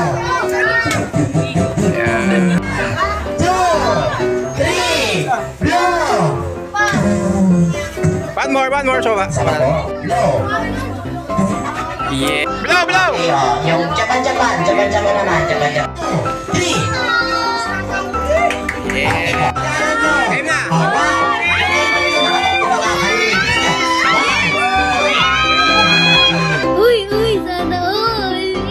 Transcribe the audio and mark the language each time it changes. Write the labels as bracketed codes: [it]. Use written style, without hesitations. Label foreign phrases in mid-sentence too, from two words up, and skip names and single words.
[tl] Yan. [en] 2, 3, blow! One more, so ba? Blow. Yeah. Blow! [tl] Yung Japan naman, Japan. 3. Yeah. Game na! Uy, sana all.